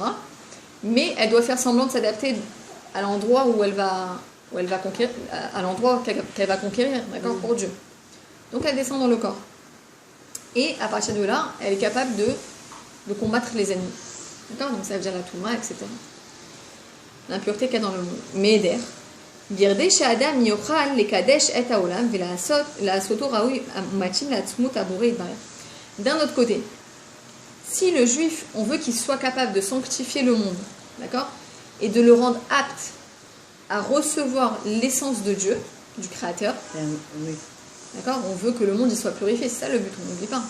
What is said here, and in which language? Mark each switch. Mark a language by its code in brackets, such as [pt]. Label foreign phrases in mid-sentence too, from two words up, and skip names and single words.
[fr] Mais elle doit faire semblant de s'adapter à l'endroit où elle va conquérir, à l'endroit qu'elle va conquérir, d'accord, pour Dieu. Donc elle descend dans le corps. Et à partir de là, elle est capable de combattre les ennemis. D'accord? Donc ça veut dire la touma, etc. L'impureté qu'il y a dans le monde. [he] Me'eder. כדי שאדם יוכל לקדש את העולם ולעשותו ראוי מתאים לעצמות הבורא יתברך. [fr] D'un autre côté, si le juif, on veut qu'il soit capable de sanctifier le monde, d'accord, et de le rendre apte à recevoir l'essence de Dieu, du Créateur, oui. D'accord, on veut que le monde il soit purifié, c'est ça le but, on n'oublie pas.